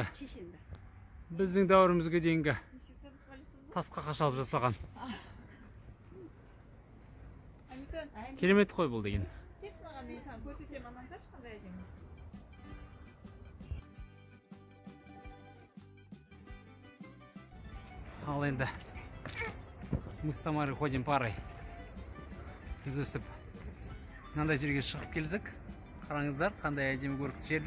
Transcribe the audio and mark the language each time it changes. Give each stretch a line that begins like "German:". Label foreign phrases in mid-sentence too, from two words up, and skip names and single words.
Kazakh: Біздің дәуірімізге дейінгі тасқа қашалып жасаған. Керемет қой бұл деген. мен саған көрсетемін анантаршы қандай әдемі. Ал енді
Russian: мы с Тамарой ходим парой.
Kazakh: Біз өсіп мынандай жерге шығып келдік. Қараңыздар, қандай әдемі көрікті жерлер.